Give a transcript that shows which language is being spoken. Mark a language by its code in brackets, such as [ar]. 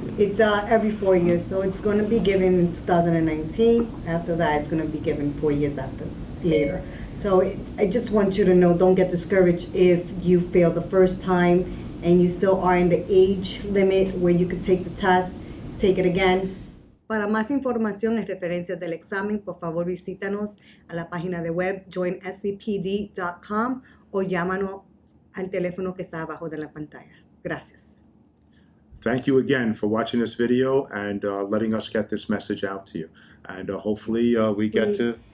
[en] It's every 4 years, so it's going to be given in 2019. After that, it's going to be given 4 years later. So I just want you to know, don't get discouraged if you fail the first time and you still are in the age limit where you could take the test, take it again. [es] Para más información y referencias del examen, por favor visítanos a la página de web joinscpd.com o llámanos al teléfono que está abajo de la pantalla. Gracias. [en] Thank you again for watching this video and letting us get this message out to you. And hopefully we get to